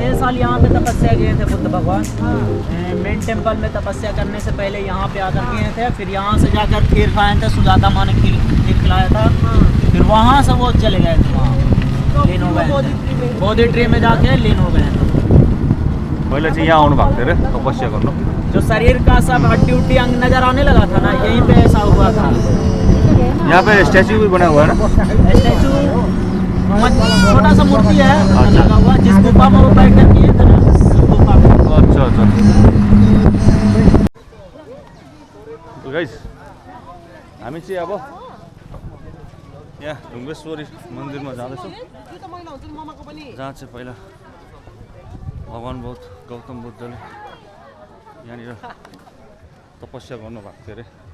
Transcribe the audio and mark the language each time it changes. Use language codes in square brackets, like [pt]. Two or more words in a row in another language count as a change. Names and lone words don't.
[hi] साल यहाँ पे तपस्या किए थे बुद्ध भगवान। मेन टेम्पल में तपस्या करने से पहले यहाँ पे आकर किए थे, फिर यहाँ से जाकर खीर खाए थे, सुजाता माँ ने खीर खिलाया था। फिर वहाँ से वो चले गए थे, वहाँ लीन हो गए, बोधि ट्री में जाके लीन हो गए थे। [ne] पहले चाहिँ यहाँ आउनु भएको थियो अरे तपस्या गर्नु। [hi] जो शरीर का सब हड्डी उड्डी अंग नजर आने लगा था ना, यहीं पे ऐसा हुआ था। यहाँ पे स्टैचू भी बना हुआ है ना? स्टैचू छोटा सा मूर्ति है लगा हुआ, जिस गुफा में वो बैठ कर किए थे ना, गुफा में। अच्छा अच्छा। [ne] तो गाइस हामी चाहिँ अब यहाँ ढुङ्गेश्वरी मन्दिरमा जाँदैछौँ, जहाँ चाहिँ पहिला भगवान गौतम बुद्धले यहाँनिर तपस्या गर्नुभएको थियो अरे।